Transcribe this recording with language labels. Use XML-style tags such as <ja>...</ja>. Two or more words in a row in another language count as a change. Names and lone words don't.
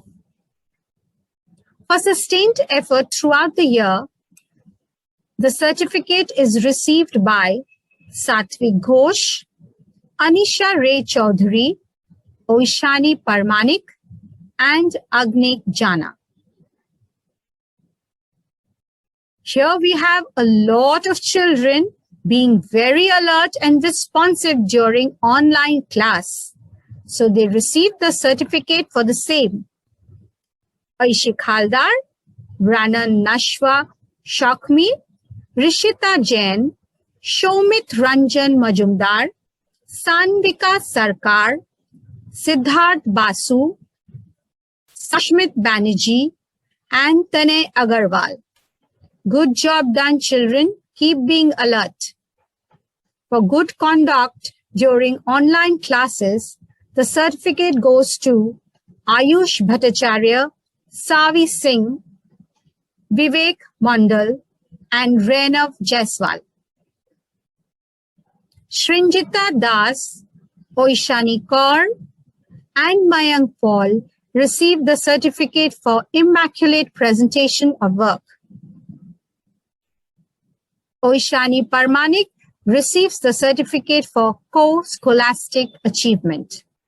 <en>For sustained effort throughout the year, the certificate is received by Satvik Ghosh, Anisha Ray Chaudhary, Oishani Parmanik, and Agnik Jana. Here we have a lot of children being very alert and responsive during online class. So they received the certificate for the same. Aishik Haldar, Ranan Nashwa Shakmi, Rishita Jain, Shomit Ranjan Majumdar, Sanvika Sarkar, Siddharth Basu, Sashmit Banerjee, and Tanay Agarwal. Good job done, children. Keep being alert. For good conduct during online classes, the certificate goes to Ayush Bhattacharya, Savi Singh, Vivek Mandal, and Renav Jaiswal. Shrinjita Das, Oishani Kaur, and Mayank Paul received the certificate for immaculate presentation of work. Oishani Parmanik receives the certificate for co-scholastic achievement.</en>